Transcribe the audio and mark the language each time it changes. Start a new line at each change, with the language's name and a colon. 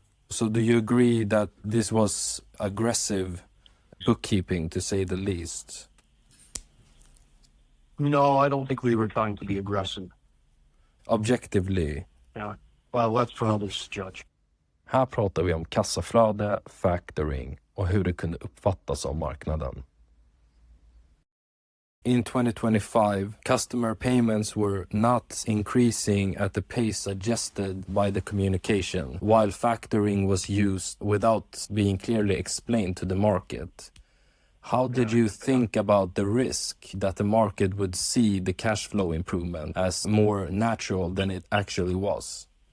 English: So do you agree that this was aggressive bookkeeping, to say the least? No, I don't think we were trying to be aggressive. Objectively? Yeah. Well, that's for others to judge.
Swedish: Här pratar vi om kassaflöde, factoring och hur det kunde uppfattas av marknaden.
English: In 2025, customer payments were not increasing at the pace suggested by the communication, while factoring was used without being clearly explained to the market. How did you think about the risk that the market would see the cash flow improvement as more natural than it actually was?